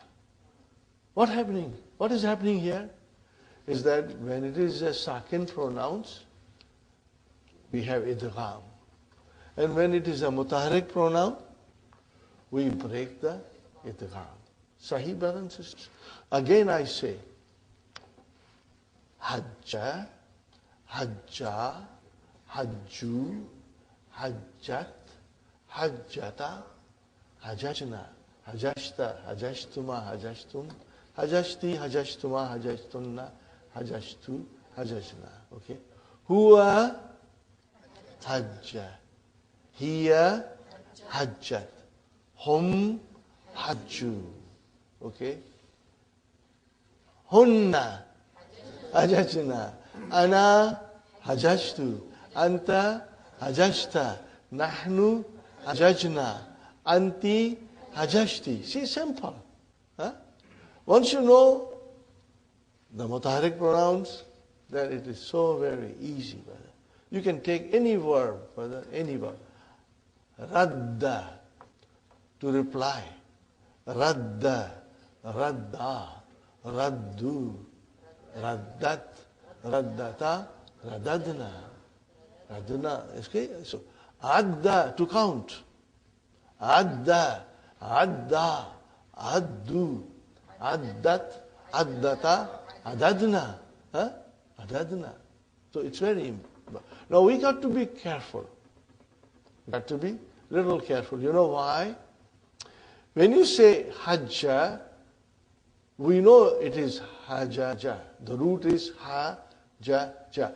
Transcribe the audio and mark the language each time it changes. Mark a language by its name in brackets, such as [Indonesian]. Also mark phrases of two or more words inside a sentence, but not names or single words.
[English] What is happening here is that when it is a sakin pronouns, we have idgham. And when it is a mutaharrik pronoun, we break the idgham. Sahih, brothers and sisters? Again I say, [Arabic] حجّ، حجّا، حجّوا, حجّت، حجّتا، حججنا، حججتَ، حججتما، حججتم، حججتِ، حججتما، حججتنّ، حججتُ، حججنا. [English] Okay? [Arabic] هو حجّ. هي حجّت. هم حجّوا. Okay? هنّ حججن. أنا حججتُ. أنتَ حججتَ. نحن حججنا. أنتِ حججتِ. [English] See, simple. Once you know the mutaharrik pronouns, then it is so very easy, brother. You can take any verb, brother, any verb. Radda, to reply. [Arabic] ردّ، ردّا، ردّوا, ردّت، ردّتا، رددنا. [English] Radna, okay? So, adda, to count. [Arabic] عدّ، عدّا، عدّوا، عدّت، عدّتا، عددنا. عددنا. [English] So it's very important. Now we got to be careful. Got to be little careful. You know why? When you say hajja, We know it is hajaja. The root is hajaja.